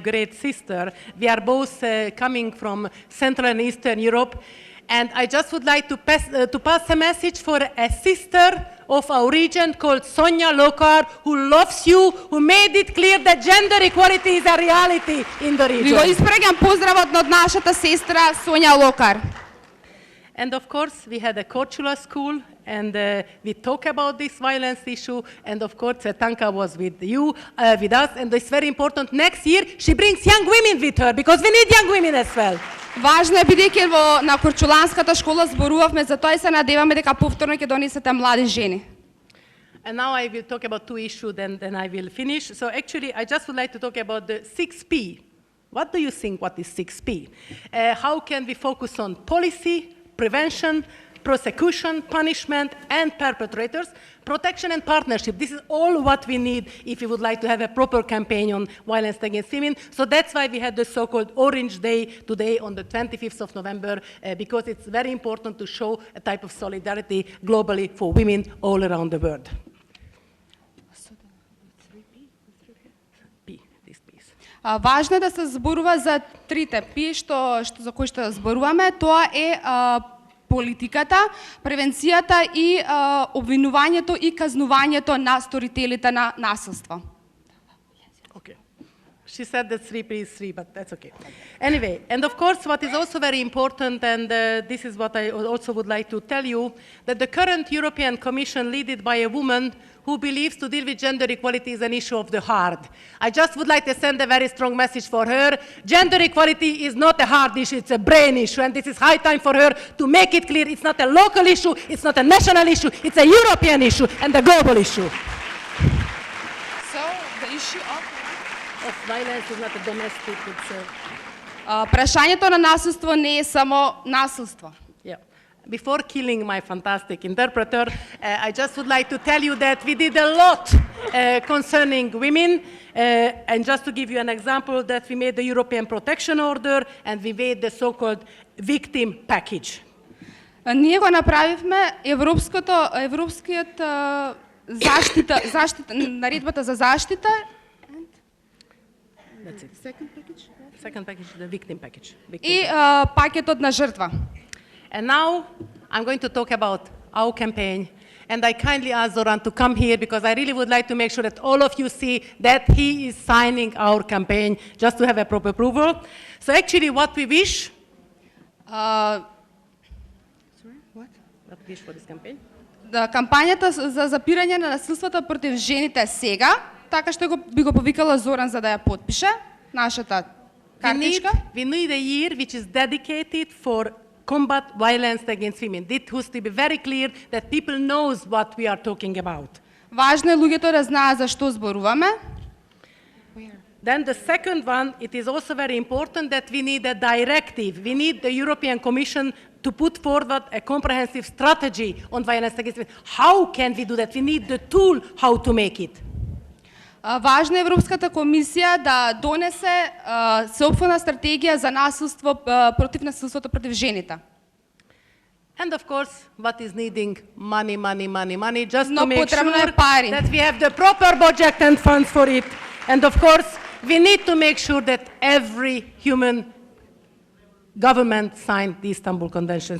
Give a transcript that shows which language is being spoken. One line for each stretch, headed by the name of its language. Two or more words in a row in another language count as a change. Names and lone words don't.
English: great sister, we are both coming from Central and Eastern Europe, and I just would like to pass a message for a sister of our region called Sonja Lokar, who loves you, who made it clear that gender equality is a reality in the region.
Macedonian: Ви го испраќам поздравот од нашата сестра Сонја Локар.
English: And of course, we had a Korčula school, and we talk about this violence issue, and of course, Tanka was with you, with us, and it's very important. Next year, she brings young women with her, because we need young women as well.
Macedonian: Важно е бидејќи на Корчуланската школа зборувавме за тоа и се надеваме дека повторно ќе донесете млади жени.
English: And now I will talk about two issues, then I will finish. So actually, I just would like to talk about the 6P. What do you think, what is 6P? How can we focus on policy, prevention, prosecution, punishment, and perpetrators, protection and partnership? This is all what we need if we would like to have a proper campaign on violence against women. So that's why we had the so-called Orange Day today on the 25th of November, because it's very important to show a type of solidarity globally for women all around the world.
Macedonian: Важно е да се зборува за трите P, за кои што зборуваме. Тоа е политиката, превенцијата и обвинувањето и казнувањето на сторителите на насилство.
English: Okay. She said that 3P is 3, but that's okay. Anyway, and of course, what is also very important, and this is what I also would like to tell you, that the current European Commission, led by a woman who believes to deal with gender equality is an issue of the heart. I just would like to send a very strong message for her. Gender equality is not a hard issue, it's a brain issue, and this is high time for her to make it clear it's not a local issue, it's not a national issue, it's a European issue and a global issue. So, the issue of violence is not a domestic, it's a...
Macedonian: Прашањето на насилство не е само насилство.
English: Before killing my fantastic interpreter, I just would like to tell you that we did a lot concerning women, and just to give you an example, that we made the European Protection Order and we made the so-called victim package.
Macedonian: Ние го направивме европскиот заштита, наредбата за заштита.
English: That's it. Second package, the victim package.
Macedonian: И пакетот на жртва.
English: And now I'm going to talk about our campaign. And I kindly ask Zoran to come here because I really would like to make sure that all of you see that he is signing our campaign just to have a proper approval. So actually what we wish... Sorry, what? What we wish for this campaign?
Macedonian: Кампањата за запирање на насилството против жените сега, така што би го повикала Зоран за да ја подпише нашата картичка.
English: We need a year which is dedicated for combat violence against women. It has to be very clear that people knows what we are talking about.
Macedonian: Важно е луѓето да знаат за што зборуваме.
English: Then the second one, it is also very important that we need a directive. We need the European Commission to put forward a comprehensive strategy on violence against women. How can we do that? We need the tool how to make it.
Macedonian: Важно е Европската комисија да донесе сеопфатна стратегија за насилство против насилството против жените.
English: And of course, what is needing? Money, just to make sure that we have the proper budget and funds for it. And of course, we need to make sure that every human government signed the Istanbul Convention.